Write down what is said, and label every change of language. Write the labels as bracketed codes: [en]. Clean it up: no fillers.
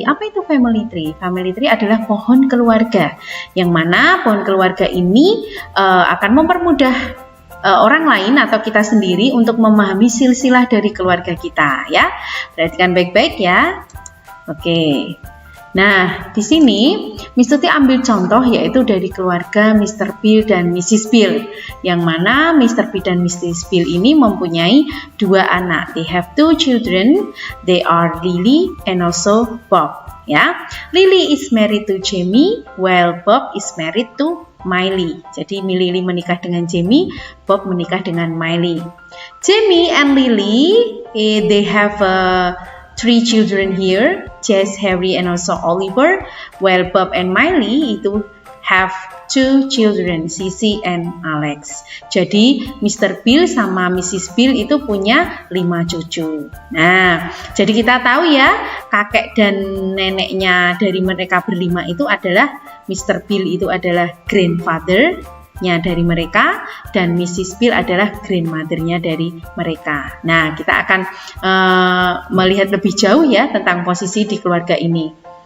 [id] Apa itu family tree? Family tree adalah pohon keluarga, yang mana pohon keluarga ini akan mempermudah orang lain atau kita sendiri untuk memahami silsilah dari keluarga kita, ya. Perhatikan baik-baik ya. Oke. Nah, di sini Miss Tuti ambil contoh yaitu dari keluarga Mr. Bill dan Mrs. Bill, yang mana Mr. Bill dan Mrs. Bill ini mempunyai dua anak. [en] They have two children. They are Lily and also Bob. Ya, Lily is married to Jamie, while Bob is married to Miley. [id] Jadi Lily menikah dengan Jamie, Bob menikah dengan Miley. [en] Jamie and Lily, they have three children here, Jess, Harry, and also Oliver, while Bob and Miley itu have two children, Sissy and Alex. [id] Jadi Mr. Bill sama Mrs. Bill itu punya 5 cucu. Nah, jadi kita tahu ya, kakek dan neneknya dari mereka berlima itu adalah Mr. Bill itu adalah grandfather-nya dari mereka, dan Mrs. Bill adalah grandmother-nya dari mereka. Nah, kita akan melihat lebih jauh ya tentang posisi di keluarga ini.